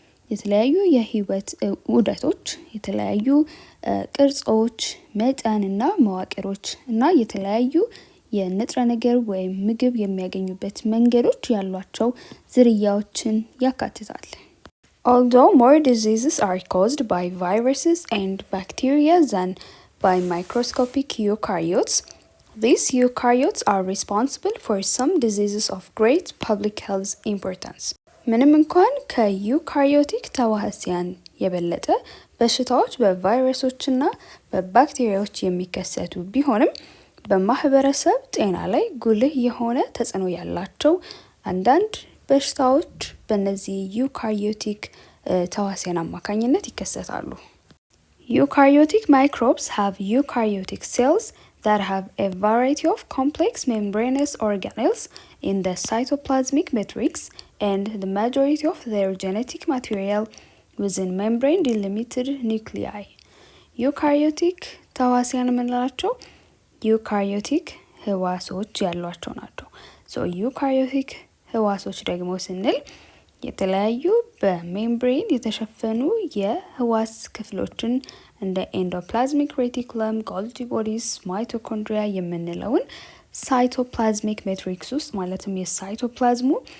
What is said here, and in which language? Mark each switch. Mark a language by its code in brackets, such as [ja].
[am] የተለያዩ የህይወት ውደቶች፣ የተለያዩ ቅርጾች፣ መጠንና መዋቅሮች እና የተለያዩ የንጥረ ነገር ወይም ምግብ የሚያገኙበት መንገዶች ያሏቸው ዝርያዎችን ያካትታል። [en] Although more diseases are caused by viruses and bacteria than by microscopic eukaryotes, These eukaryotes are responsible for some diseases of great public health importance. [am] ምንም እንኳን ከዩካሪዮቲክ ተዋሲያን የበለጠ በሽታዎች በቫይረሶችና በባክቴሪያዎች የሚከሰቱ ቢሆንም በማህበረሰብ ጤና ላይ ጉልህ የሆነ ተጽዕኖ ያላቸው አንዳንድ በሽታዎች በእነዚህ ዩካሪዮቲክ ተዋሲያን አማካኝነት ይከሰታሉ። [en] Eukaryotic microbes have eukaryotic cells that have a variety of complex membranous organelles in the cytoplasmic matrix and the majority of their genetic material within membrane delimited nuclei. [am] Eukaryotic ተዋሲያን የምንላቸው ዩካሪዮቲክ ህዋሶች ያሏቸው ናቸው። ዩካሪዮቲክ ህዋሶች ደግሞ ስንል የተለያዩ በሜምብሬን የተሸፈኑ የህዋስ ክፍሎችን እንደ ኤንዶፕላዝሚክ ሬቲኩለም፣ ጎልጂ ቦዲስ፣ ማይቶኮንድሪያ የምንለውን ሳይቶፕላዝሚክ ሜትሪክስ ውስጥ ማለትም የሳይቶፕላዝሙ